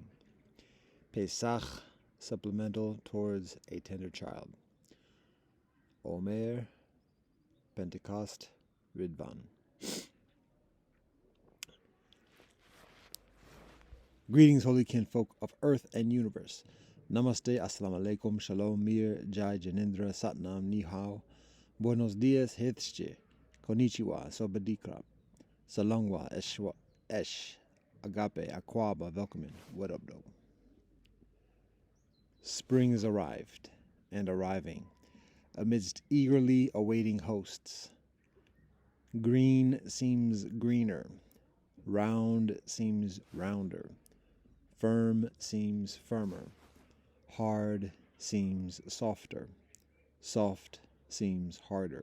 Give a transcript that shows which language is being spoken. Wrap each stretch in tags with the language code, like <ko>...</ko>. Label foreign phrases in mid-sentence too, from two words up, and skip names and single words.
<en>Pesach supplemental towards a tender child. Omer, Pentecost, Ridvan. Greetings, holy kinfolk of earth and universe. Namaste,</en> <ar>السلام عليكم,</ar> <en>shalom, mir, jai, janindra, satnam, ni hao.</en> <es>Buenos dias,</es> <en>hitsche, konnichiwa, sobadikrap, salongwa, eshwa, esh, agape, akwaba, welcome. What up, though? Spring is arrived and arriving amidst eagerly awaiting hosts. Green seems greener, round seems rounder, firm seems firmer, hard seems softer, soft seems harder.</en>